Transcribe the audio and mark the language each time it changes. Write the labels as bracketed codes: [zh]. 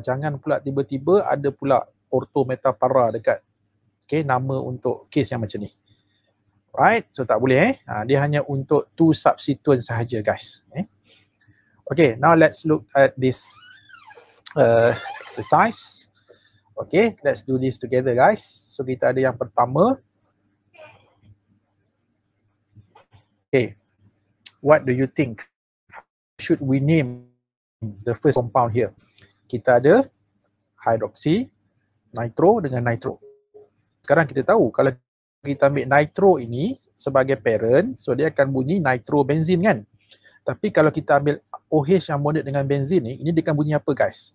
[ms] Jangan pula tiba-tiba ada pula ortometapara dekat nama untuk case yang macam ni. Right, so tak boleh dia hanya untuk 2 substituent sahaja guys. [en] Okay, now let's look at this exercise. Okay, let's do this together guys. [ms] So kita ada yang pertama. [en] Okay, what do you think? Should we name the first compound here? [ms] Kita ada hydroxy, nitro dengan nitro. Sekarang kita tahu kalau kita ambil nitro ini sebagai parent, so dia akan bunyi nitrobenzin kan. Tapi kalau kita ambil OH yang bonded dengan benzin ni, ini dia akan bunyi apa guys?